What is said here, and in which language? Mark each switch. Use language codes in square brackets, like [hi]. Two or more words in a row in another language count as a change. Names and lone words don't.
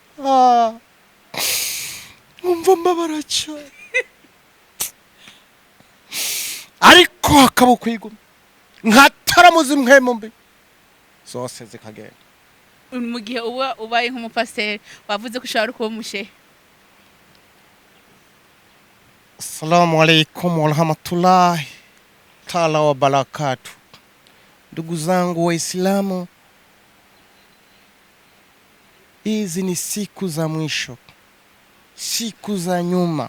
[rn] umva mbabara cyane ariko hakaba kwiguma nkataramuzi mwemo mbi zose zikagenda mu gihe ubaye nk'umupasiteri wavuze ko ushobora kuba umushehe [ar] السلام عليكم ورحمة الله تعالى وبركاته. [sw] Ndugu zangu Waislamu, hizi ni siku za mwisho, siku za nyuma.